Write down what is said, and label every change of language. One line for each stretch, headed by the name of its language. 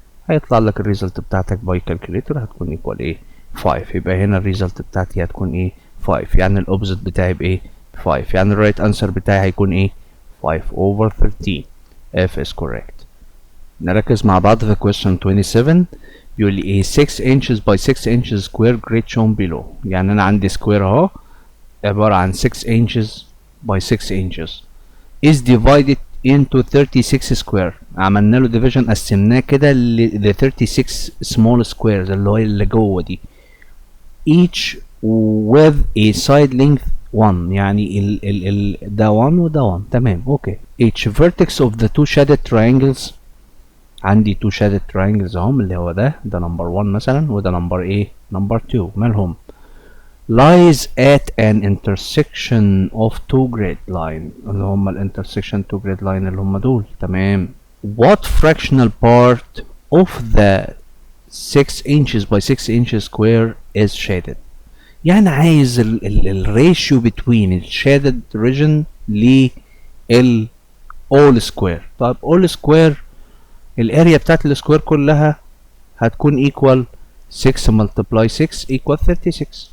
Arabic: هيطلع لك الريزلت بتاعتك باي كالكوليتور هتكون ايكوال ايه؟ 5. يبقى هنا الريزلت بتاعتي هتكون ايه؟ 5. يعني الاوبزيت بتاعي بايه؟ 5. يعني الرايت انسر بتاعي هيكون ايه؟ 5 over 13.
English: F is correct.
Arabic: نركز مع بعض في question 27. بيقول لي ايه
English: 6 inches by 6 inches square grid shown below.
Arabic: يعني انا عندي سكوير اهو عبارة عن
English: 6 inches by 6 inches is divided into 36 square.
Arabic: عملنا له division قسمناه كده ل 36 small squares اللي هو اللي جوه دي
English: each with a side length 1.
Arabic: يعني ده 1 وده 1. تمام. اوكي.
English: each vertex of the two shaded triangles.
Arabic: عندي two shaded triangles اهم اللي هو ده نمبر 1 مثلا وده نمبر ايه؟ نمبر 2.
English: مالهم؟ lies at an intersection of two grid line اللي هم ال intersection two grid line
Arabic: اللي هم دول. تمام.
English: what fractional part of the 6 inches by 6 inches square is shaded.
Arabic: يعني عايز الريشيو between ال shaded region لل all square. طيب all square الاريا بتاعت السكوير كلها هتكون
English: equal 6 multiply 6 equal 36.